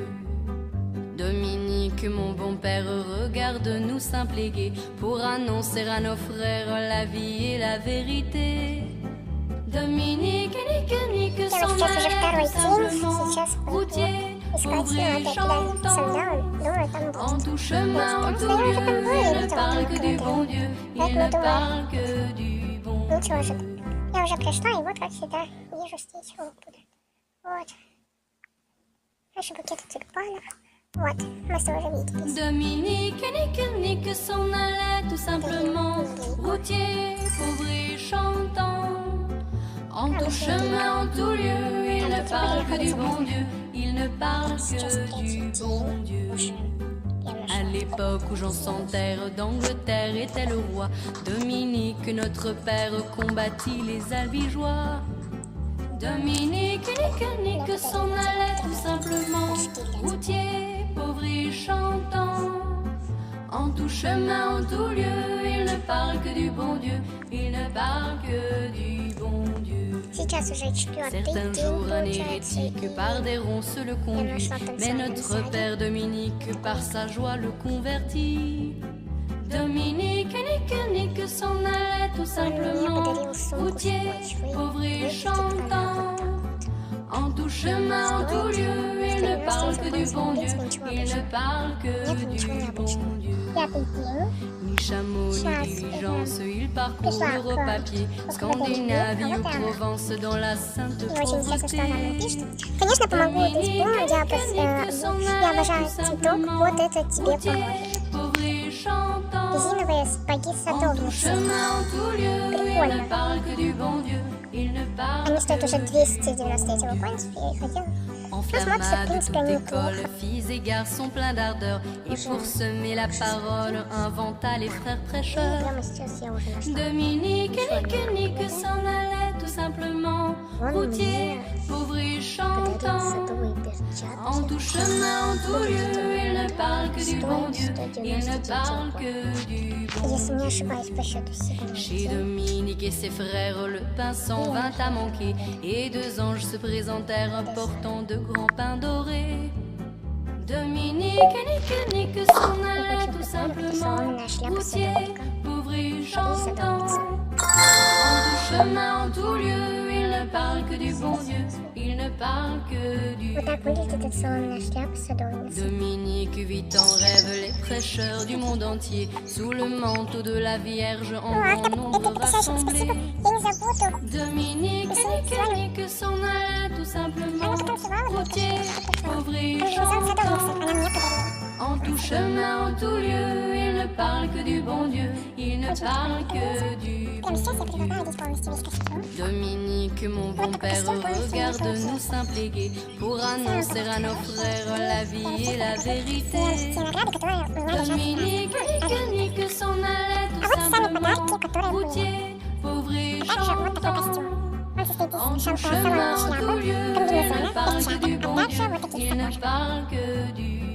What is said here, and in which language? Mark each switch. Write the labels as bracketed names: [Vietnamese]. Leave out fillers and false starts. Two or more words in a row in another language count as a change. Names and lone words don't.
[French] Dominique, mon bon père, regarde-nous simple et gai, pour annoncer à nos frères la vie et la vérité. Dominique et Nique s'en allaient tout simplement, routier, pauvre et chantant. En tout chemin, en tout lieu, il ne parle que du bon Dieu, il ne parle que du bon Dieu. [Russian] Ничего же. Я уже пришла, и вот, как всегда, вижу здесь оттуда. Вот. Наши букеты тюльпанов. Вот, мы тоже виделись. [French] Dominique et Nique s'en allaient tout simplement, routier, pauvre et chantant. En tout chemin, en tout lieu, il ne parle que du bon Dieu, il ne parle que du bon Dieu. À l'époque où Jean sans terre d'Angleterre était le roi, Dominique, notre père, combattit les albigeois. Dominique et Nique s'en allaient tout simplement, routier, pauvre et chantant. En tout chemin, en tout lieu, il ne parle que du bon Dieu, il ne parle que du bon Dieu. [Russian] Сейчас уже четвертый [French] Certains [Russian] день, [French] jours, un [Russian] получается, [French] hérétique [Russian] и [French] par des ronces le conduit, mais notre père Dominique par sa joie le convertit. Dominique et Nique s'en allaient tout simplement, routier, pauvre et chantant. En tout chemin, en tout lieu, il ne parle que du bon Dieu, il ne parle que du bon Dieu. [Russian] пятый день. [French] Ni chameau, ni diligence, il parcourt l'Europe à pied, Scandinavie ou Provence dans la sainte [Russian] И очень интересно, что она нам [French] pauvreté. [Russian] пишет. Конечно, помогу это исполнить, я обожаю цветок, вот это тебе поможет. [French] Pauvre et chantant, [Russian] Резиновые сапоги [French] en tout [Russian] садовницы. [French] chemin, en tout lieu, il ne parle que du bon Dieu, il ne parle [Russian] Они стоят уже [French] que [Russian] 299 евро, в принципе, я их хотела. [French] Enflammade, toute école, filles et garçons pleins d'ardeur, et pour semer la parole, inventa les frères prêcheurs. [Russian] Прямо сейчас я уже нашла. [French] Dominique et Nique s'en allaient tout simplement, routier, pauvre et chantant. [Russian] Садовые перчатки. [French] En tout chemin, en tout lieu, il ne parle que du bon Dieu, il ne parle que du bon [Russian] Если не [French] Dieu. [Russian] ошибаюсь по счету [French] Chez [Russian] сегодня. [French] Dominique et ses frères, le pain s'en vint à manquer, et deux anges se présentèrent portant de grands pains dorés. Dominique et Nique s'en allaient tout simplement, routier, pauvre et chantant. En tout chemin, en tout lieu, il ne parle que du bon Dieu, il ne parle que du [Russian] Вот так [French] bon [Russian] выглядит эта [French] Dieu. [Russian] соломенная шляпа садовницы. [French] Dominique vit en rêve les prêcheurs du monde entier, sous le manteau de la Vierge en [Russian] Ну, [French] grand [Russian] автор, [French] nombre [Russian] это потрясающе, спасибо. [French] rassemblés. Я не забуду. Dominique et Nique s'en allaient tout simplement, [Russian] Она потанцевала, мне [French] routier, pauvre et [Russian] Комбинезон садовницы, [French] chantant. [Russian] она мне подарила. [French] En tout chemin, en tout lieu, il ne parle que du bon Dieu, il ne parle que du bon [Russian] Прямо сейчас я [French] Dieu. [Russian] предлагаю надеть полностью весь костюм. [French] Dominique, mon bon père, regarde-nous simple et gai, pour annoncer à nos frères la vie et la vérité. [Russian] Те награды, которые у меня лежат [French] Dominique et Nique s'en allaient [Russian] А [French] tout [Russian] вот сами [French] simplement, [Russian] подарки, которые были. [French] routier, pauvre et [Russian] Также вот такой [French] chantant. [Russian] костюм. Он состоит [French] En [Russian] из [French] tout [Russian] соломенной [French] chemin, en tout [Russian] шляпы, [French] lieu, il [Russian] комбинезона, [French] ne parle que [Russian] перчаток, [French] du [Russian] а [French] bon [Russian] также [French] Dieu, [Russian] вот таких [French] il ne [Russian] сапожек. [French] parle que du